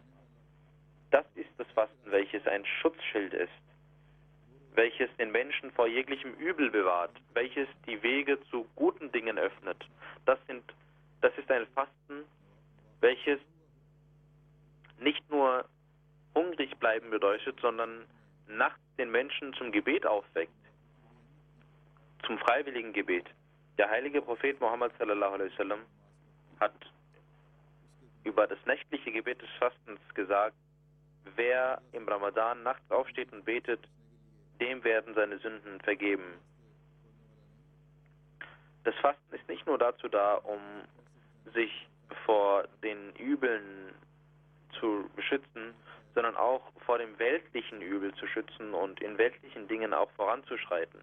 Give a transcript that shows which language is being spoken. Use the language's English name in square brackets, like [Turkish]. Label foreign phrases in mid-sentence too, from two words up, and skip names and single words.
[German] Das ist das Fasten, welches ein Schutzschild ist, welches den Menschen vor jeglichem Übel bewahrt, welches die Wege zu guten Dingen öffnet. Das ist ein Fasten, welches nicht nur hungrig bleiben bedeutet, sondern nachts den Menschen zum Gebet aufweckt, zum freiwilligen Gebet. Der heilige Prophet Muhammad [Arabic] صلى الله عليه وسلم [German] hat über das nächtliche Gebet des Fastens gesagt, wer im Ramadan nachts aufsteht und betet, dem werden seine Sünden vergeben. Das Fasten ist nicht nur dazu da, um sich vor den Übeln zu beschützen, sondern auch vor dem weltlichen Übel zu schützen und in weltlichen Dingen auch voranzuschreiten.